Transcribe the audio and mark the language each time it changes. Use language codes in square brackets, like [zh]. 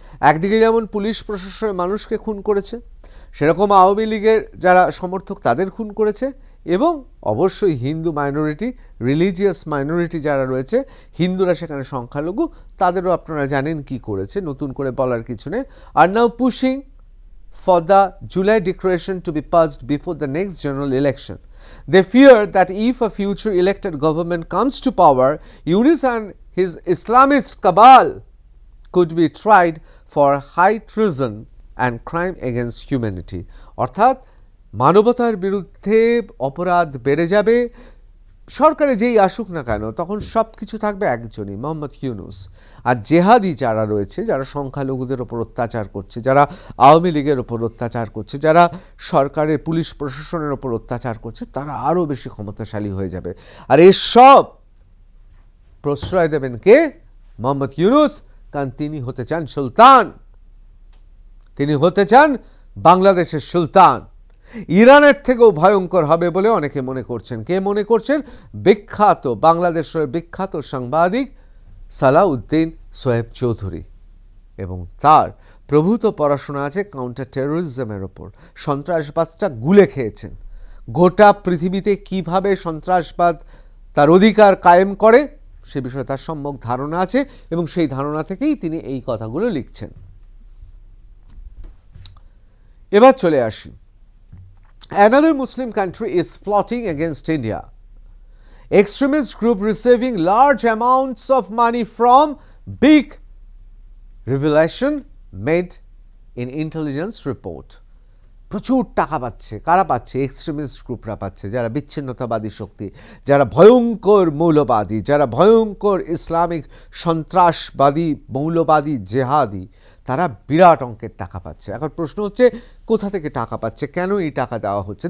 [bn] একদিকে যেমন পুলিশ প্রশাসনের মানুষকে খুন করেছে, সেরকম আওয়ামী লীগের যারা সমর্থক তাদের খুন করেছে, এবং অবশ্যই হিন্দু মাইনরিটি, রিলিজিয়াস মাইনরিটি যারা রয়েছে, হিন্দুরা সেখানে সংখ্যালঘু, তাদেরও আপনারা জানেন কি করেছে, নতুন করে বলার কিছু নেই। [en] আর now pushing for the July declaration to be passed before the next general election. They fear that if a future elected government comes to power, Yunus and his Islamist cabal could be tried for high treason and crime against humanity. [bn] অর্থাৎ মানবতার বিরুদ্ধে অপরাধ বেড়ে যাবে। সরকারে যেই আসুক না কেন, তখন সব কিছু থাকবে একজনই, মোহাম্মদ ইউনূস। আর জেহাদি যারা রয়েছে, যারা সংখ্যালঘুদের ওপর অত্যাচার করছে, যারা আওয়ামী লীগের ওপর অত্যাচার করছে, যারা সরকারের পুলিশ প্রশাসনের ওপর অত্যাচার করছে, তারা আরও বেশি ক্ষমতাশালী হয়ে যাবে। আর এসব প্রশ্রয় দেবেন কে? মোহাম্মদ ইউনূস, কারণ তিনি হতে চান সুলতান, তিনি হতে চান বাংলাদেশের সুলতান। ইরানের থেকেও ভয়ঙ্কর হবে বলে অনেকে মনে করছেন। কে মনে করছেন? বিখ্যাত বাংলাদেশের বিখ্যাত সাংবাদিক সালাউদ্দিন সোয়েব চৌধুরী, এবং তার প্রভূত পড়াশোনা আছে কাউন্টার টেরোরিজমের ওপর। সন্ত্রাসবাদটা গুলে খেয়েছেন, গোটা পৃথিবীতে কিভাবে সন্ত্রাসবাদ তার অধিকার কায়েম করে সে বিষয়ে তার সম্যক ধারণা আছে, এবং সেই ধারণা থেকেই তিনি এই কথাগুলো লিখছেন। এবার চলে আসি, [en] another Muslim country is plotting against India. Extremist group receiving large amounts of money from big revelation made in intelligence report. [bn] প্রচুর টাকা পাচ্ছে। কারা পাচ্ছে? এক্সট্রিমিস্ট গ্রুপরা পাচ্ছে, যারা বিচ্ছিন্নতাবাদী শক্তি, যারা ভয়ঙ্কর মৌলবাদী, যারা ভয়ঙ্কর ইসলামিক সন্ত্রাসবাদী মৌলবাদী জেহাদি, তারা বিরাট অঙ্কের টাকা পাচ্ছে। এখন প্রশ্ন হচ্ছে কোথা থেকে টাকা পাচ্ছে, কেন এই টাকা দেওয়া হচ্ছে।